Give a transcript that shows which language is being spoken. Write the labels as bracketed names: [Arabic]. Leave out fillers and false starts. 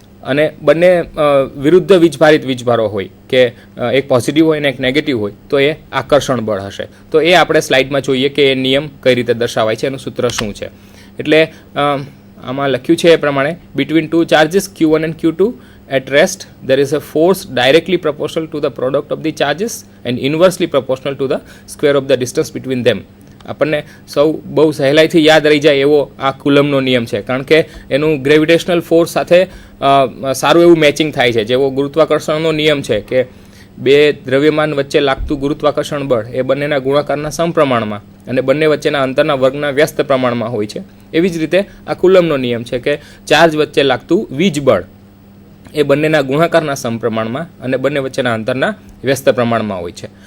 [Gujarati] અને બંને વિરુદ્ધ વીજભારિત વીજભારો હોય કે એક પોઝિટિવ હોય ને એક નેગેટિવ હોય તો એ આકર્ષણ બળ હશે. તો એ આપણે સ્લાઇડમાં જોઈએ કે એ નિયમ કઈ રીતે દર્શાવાય છે, એનું સૂત્ર શું છે. એટલે આમાં લખ્યું છે એ પ્રમાણે, [English] Between two charges Q1 and Q2 at rest there is a force directly proportional to the product of the charges and inversely proportional to the square of the distance between them. [Gujarati] આપણને સૌ બહુ સહેલાઈથી યાદ રહી જાય એવો આ કુલમનો નિયમ છે, કારણ કે એનું ગ્રેવિટેશનલ ફોર્સ સાથે સારું એવું મેચિંગ થાય છે. જેવો ગુરુત્વાકર્ષણનો નિયમ છે કે બે દ્રવ્યમાન વચ્ચે લાગતું ગુરુત્વાકર્ષણ બળ એ બંનેના ગુણાકારના સમપ્રમાણમાં અને બંને વચ્ચેના અંતરના વર્ગના વ્યસ્ત પ્રમાણમાં હોય છે, એવી જ રીતે આ કુલમનો નિયમ છે કે ચાર્જ વચ્ચે લાગતું વીજબળ એ બંનેના ગુણાકારના સમપ્રમાણમાં અને બંને વચ્ચેના અંતરના વ્યસ્ત પ્રમાણમાં હોય છે.